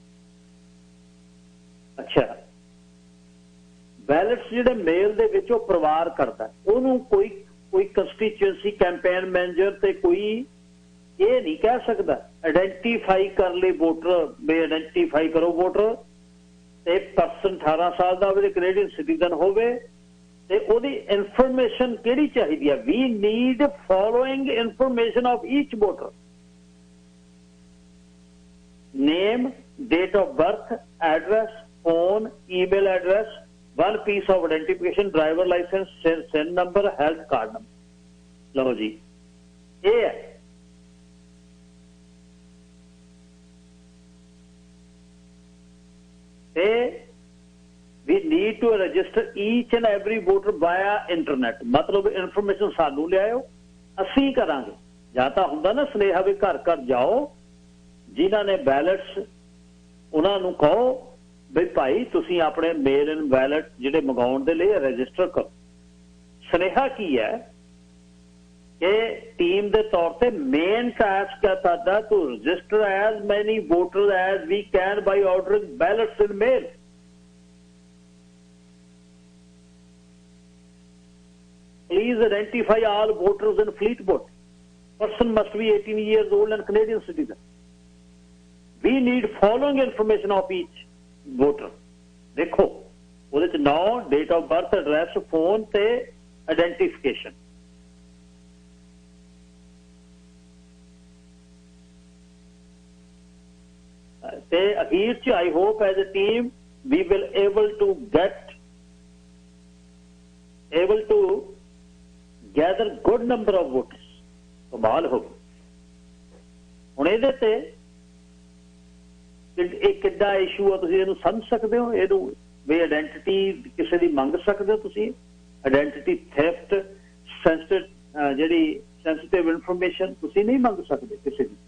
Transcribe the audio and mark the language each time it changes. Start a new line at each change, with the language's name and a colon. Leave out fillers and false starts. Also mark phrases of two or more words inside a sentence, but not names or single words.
Punjabi: ਅੱਛਾ, ਬੈਲਟਸ ਜਿਹੜੇ ਮੇਲ ਦੇ ਵਿੱਚ ਉਹ ਪਰਿਵਾਰ ਕਰਦਾ, ਉਹਨੂੰ ਕੋਈ ਕੰਸਟੀਚੁਐਂਸੀ ਕੈਂਪੇਨ ਮੈਨੇਜਰ ਤੇ ਕੋਈ ਇਹ ਨਹੀਂ ਕਹਿ ਸਕਦਾ ਆਇਡੈਂਟੀਫਾਈ ਕਰ ਲਈ ਵੋਟਰ ਵੀ ਆਇਡੈਂਟੀਫਾਈ ਕਰੋ ਵੋਟਰ ਤੇ ਪਰਸਨ 18 ਸਾਲ ਦਾ ਹੋਵੇ, ਕੈਨੇਡੀਅਨ ਸਿਟੀਜ਼ਨ ਹੋਵੇ ਤੇ ਉਹਦੀ ਇਨਫੋਰਮੇਸ਼ਨ ਕਿਹੜੀ ਚਾਹੀਦੀ ਹੈ?
English: we need following information of each voter, name, date of birth, address, phone, email address, one piece of identification, driver license, SIN number, health card number.
Punjabi: ਲਓ ਜੀ ਇਹ ਹੈ। ਤੇ
English: we need to register each and every voter via internet,
Punjabi: ਮਤਲਬ ਇਨਫੋਰਮੇਸ਼ਨ ਸਾਨੂੰ ਲਿਆਇਓ, ਅਸੀਂ ਕਰਾਂਗੇ। ਜਾਂ ਤਾਂ ਹੁੰਦਾ ਨਾ ਸੁਨੇਹਾ ਵੀ ਘਰ ਘਰ ਜਾਓ, ਜਿਨ੍ਹਾਂ ਨੇ ਬੈਲਟਸ ਉਹਨਾਂ ਨੂੰ ਕਹੋ ਵੀ ਭਾਈ ਤੁਸੀਂ ਆਪਣੇ
English: mail in ballot
Punjabi: ਜਿਹੜੇ ਮੰਗਾਉਣ ਦੇ ਲਈ ਰਜਿਸਟਰ ਕਰੋ। ਸੁਨੇਹਾ ਕੀ ਹੈ ਕਿ ਟੀਮ ਦੇ ਤੌਰ ਤੇ ਮੇਨ ਟਾਸਕ ਹੈ ਤੁਹਾਡਾ
English: to register as many voter as we can by ordering ballots in mail. Please identify all voters in Fleetwood. Person must be 18 years old and Canadian citizen. We need following information of each voter.
Punjabi: देखो ਉਹਦੇ ਚ ਨਾਮ,
English: date of birth,
Punjabi: ਐਡਰੈਸ, ਫੋਨ ਤੇ ਆਇਡੈਂਟੀਫਿਕੇਸ਼ਨ। ਤੇ ਅਖੀਰ ਚ
English: I hope as a team we will able to gather good number of voters.
Punjabi: ਕਮਾਲ ਹੋ ਗਈ। ਹੁਣ ਇਹਦੇ ਤੇ ਇਹ ਕਿੱਡਾ ਇਸ਼ੂ ਆ, ਤੁਸੀਂ ਇਹਨੂੰ ਸਮਝ ਸਕਦੇ ਹੋ? ਇਹਨੂੰ ਵੀ ਆਇਡੈਂਟੀਟੀ ਕਿਸੇ ਦੀ ਮੰਗ ਸਕਦੇ ਹੋ ਤੁਸੀਂ?
English: identity theft,
Punjabi: ਜਿਹੜੀ
English: sensitive information
Punjabi: ਤੁਸੀਂ ਨਹੀਂ ਮੰਗ ਸਕਦੇ ਕਿਸੇ ਦੀ।